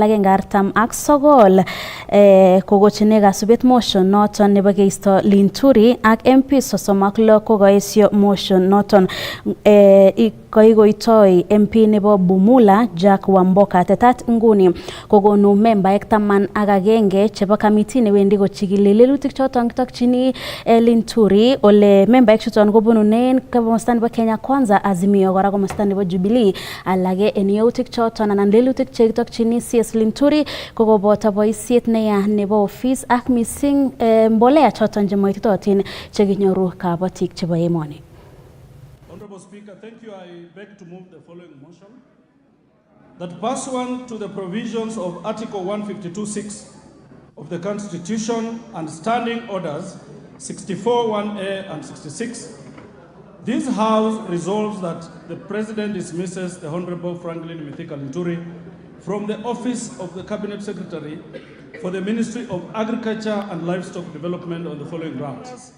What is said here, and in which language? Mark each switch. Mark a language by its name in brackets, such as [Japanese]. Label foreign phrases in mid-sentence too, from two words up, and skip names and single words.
[Kalenjin] 149 kokochine kasubet motion noton nebo keisto Linturi ak MPs 36 kokaesio motion noton koikoitoi MP nebo Bumula Jack Wamboka tetat nguni kokonu membaek 11 chebo kamiti newendi kochikili lelutik choton kitokchini Linturi ole membaek chuton kobununen komosta nebo Kenya Kwanza, Azimio, kora komosta nebo Jubilee. Alage en yautik choton anan lelutik chekitokchini CS Linturi kokoboto boisiet neya nebo office ak missing mbolea choton chemoititotin chekinyoru kabatik chebo emoni. [English] Honorable Speaker, thank you. I beg to move the following motion. That pursuant to the provisions of Article 152(6) of the Constitution and Standing Orders 64(1)(a) and 66, this House resolves that the President dismisses the Honorable Franklin Mithika Linturi from the office of the Cabinet Secretary for the Ministry of Agriculture and Livestock Development on the following grounds.